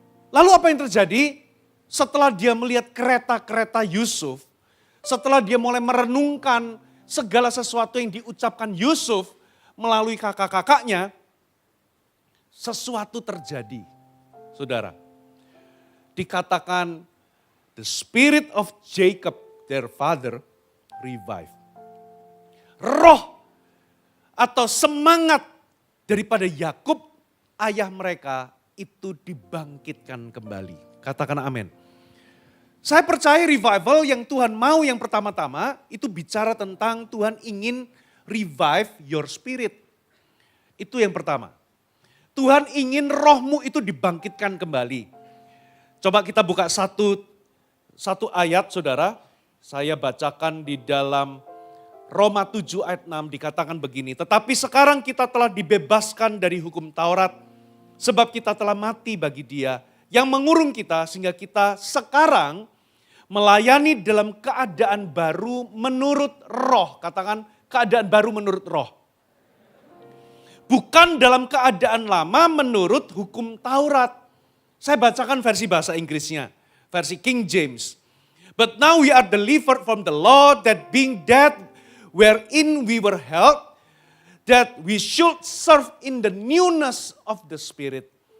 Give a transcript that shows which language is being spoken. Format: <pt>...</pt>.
<id>Lalu apa yang terjadi? Setelah dia melihat kereta-kereta Yusuf, setelah dia mulai merenungkan segala sesuatu yang diucapkan Yusuf melalui kakak-kakaknya, sesuatu terjadi. Saudara, dikatakan</id> <en>the spirit of Jacob, their father, revive.</en> <id>Roh atau semangat daripada Yakub, ayah mereka, itu dibangkitkan kembali. Katakan amin. Saya percaya revival yang Tuhan mau yang pertama-tama, itu bicara tentang Tuhan ingin</id> <en>revive your spirit.</en> <id>Itu yang pertama. Tuhan ingin rohmu itu dibangkitkan kembali. Coba kita buka satu ayat saudara, saya bacakan di dalam Roma 7 ayat 6 dikatakan begini. Tetapi sekarang kita telah dibebaskan dari hukum Taurat, sebab kita telah mati bagi Dia yang mengurung kita, sehingga kita sekarang melayani dalam keadaan baru menurut roh. Katakan keadaan baru menurut roh. Bukan dalam keadaan lama menurut hukum Taurat. Saya bacakan versi bahasa Inggrisnya. Versi King James.</id> <en>But now we are delivered from the law, that being dead wherein we were held, that we should serve in the newness of the Spirit.</en>